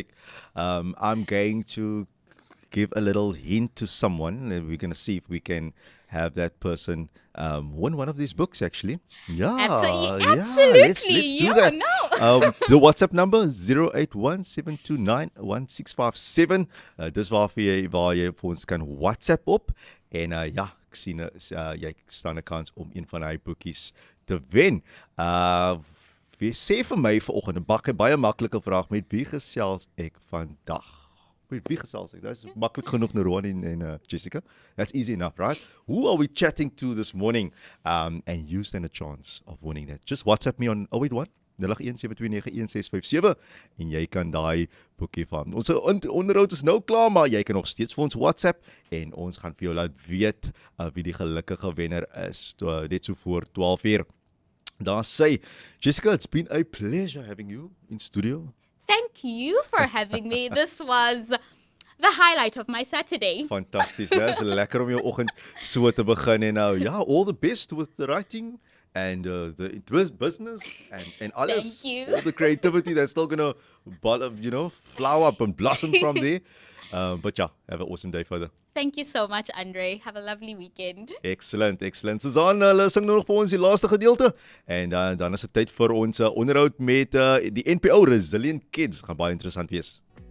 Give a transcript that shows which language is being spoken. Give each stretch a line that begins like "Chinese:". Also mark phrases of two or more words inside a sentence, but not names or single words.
English: I'm going to give a little hint to someone, and we're going to see if we can have that person win one of these books, actually. Absolutely. Let's do that. The WhatsApp number 0817291657.
Afrikaans: Dis waar jy vir ons kan WhatsApp op. En ek sien jy staan 'n kans om een van hy boekies te wen. Wie sê vir my vanoggend 'n baie maklike vraag, met wie gesels ek vandag? Met wie gesels ek? That's maklik genoeg, Ron en Jessica.
English: That's easy enough, right? Who are we chatting to this morning? And you stand a chance of winning that. Just WhatsApp me on 081 0817291657
Afrikaans: en jy kan daai boekie van. Ons onderhoud is nou klaar, maar jy kan nog steeds vir ons WhatsApp en ons gaan vir jou laat weet wie die gelukkige wenner is net so voor 12:00. Daar sê
English: Jessica, it's been a pleasure having you in studio. Thank you for having me. This was the highlight of my Saturday.
Afrikaans: Fantasties. Dit is lekker om jou oggend so te begin en nou
English: all the best with the writing and the business
Afrikaans: and alles.
English: Thank you. All the creativity that's still going to flower up and blossom from there. But have an awesome day further. Thank you so much, Andre. Have a lovely weekend. Excellent.
Afrikaans: Susan, sing nog vir ons die laaste gedeelte. En dan is dit tyd vir ons onderhoud met die NPO Resilient Kids. Gaan baie interessant wees.